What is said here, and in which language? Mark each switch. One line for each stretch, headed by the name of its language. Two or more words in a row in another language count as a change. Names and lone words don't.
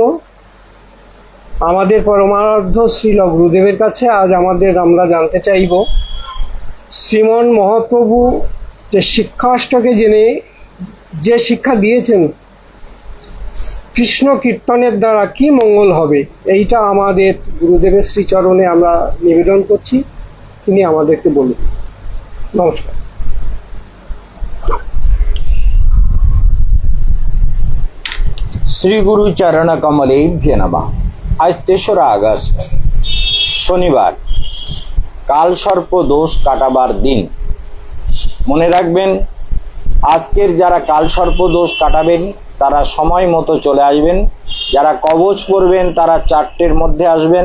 Bangla: আমাদের পরমারাধ্য শ্রীল গুরুদেবের কাছে আজ আমরা জানতে চাইব, শ্রীমন মহাপ্রভু যে শিক্ষাষ্টকে জেনে যে শিক্ষা দিয়েছেন কৃষ্ণ কীর্তনের দ্বারা কি মঙ্গল হবে, এইটা আমাদের গুরুদেবের শ্রীচরণে আমরা নিবেদন করছি। তিনি আমাদেরকে বলুন। নমস্কার।
Sanskrit: श्री गुरु चरण कमलेभ्य नमः।
Bangla: आज 3रा আগস্ট শনিবার, কাল সর্প দোষ কাটাবার দিন। মনে রাখবেন, আজকের যারা কাল সর্প দোষ কাটাবেন তারা সময় মতো চলে আসবেন। যারা কবচ পরবেন তারা 4টের মধ্যে আসবেন।